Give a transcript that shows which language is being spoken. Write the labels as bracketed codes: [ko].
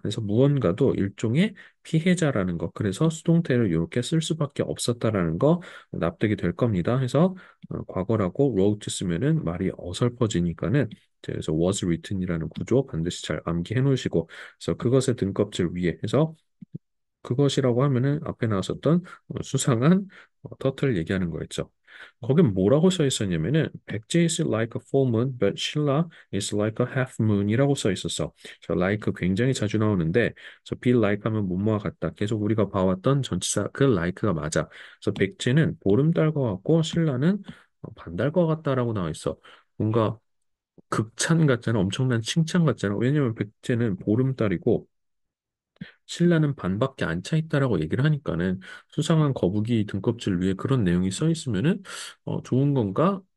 [ko] 그래서 무언가도 일종의 피해자라는 거. 그래서 수동태를 이렇게 쓸 수밖에 없었다라는 거 납득이 될 겁니다. 해서 과거라고 wrote 쓰면은 말이 어설퍼지니까는 그래서 [en] was written [ko] 이라는 구조 반드시 잘 암기해 놓으시고 그래서 그것의 등껍질 위에 해서 그것이라고 하면은 앞에 나왔었던 수상한 터틀 얘기하는 거였죠. 거긴 뭐라고 써 있었냐면은 [en] 백제 is like a full moon, but Sheila is like a half moon [ko] 이라고 써 있었어. 저 like 굉장히 자주 나오는데 저 [en] be like [ko] 하면 뭐뭐와 같다. 계속 우리가 봐왔던 전치사 그 like가 맞아. 그래서 백제는 보름달과 같고 신라는 반달과 같다라고 나와 있어. 뭔가 극찬 같잖아. 엄청난 칭찬 같잖아. 왜냐면 백제는 보름달이고 신라는 반밖에 안 차 있다라고 얘기를 하니까는 수상한 거북이 등껍질 위에 그런 내용이 써 있으면은 좋은 건가?